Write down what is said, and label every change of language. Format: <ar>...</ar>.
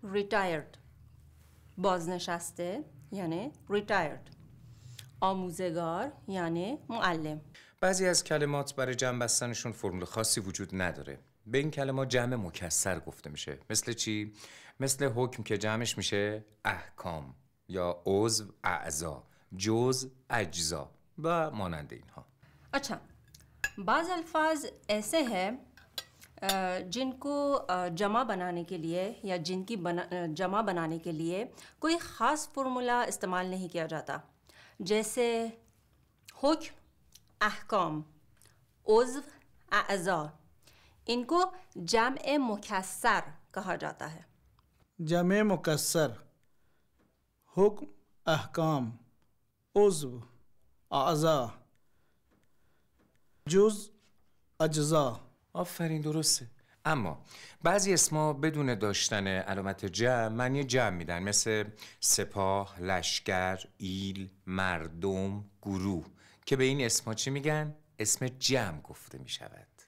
<fa>retired بازنشسته یعنی retired، آموزگار یعنی معلم. بعضی از کلمات برای جمع بستنشون فرمول خاصی وجود نداره. به این کلمات جمع مکسر گفته میشه. مثل چی؟ مثل حکم که جمعش میشه احکام، یا عضو اعضا، جزء اجزا و مانند اینها.</fa> <hi>अच्छा, बाज़ अल्फाज ऐसे हैं जिनको जमा बनाने के लिए या जिनकी जमा बनाने के लिए कोई ख़ास फार्मूला इस्तेमाल नहीं किया जाता, जैसे हुक्म, अहकाम, उज़्व, अज़ा. इनको जम्अ मुकस्सर कहा जाता है. जमे मुकस्सर, हुक्म, अहकाम, उज़्व, अज़ा, जुज़, अज्जा.</hi> <fa>آفرین درسته. اما بعضی اسما بدون داشتن علامت جمع معنی جمع میدن، مثل سپاه، لشکر، ایل، مردم، گروه، که به این اسما چی میگن؟ اسم جمع گفته میشود.</fa>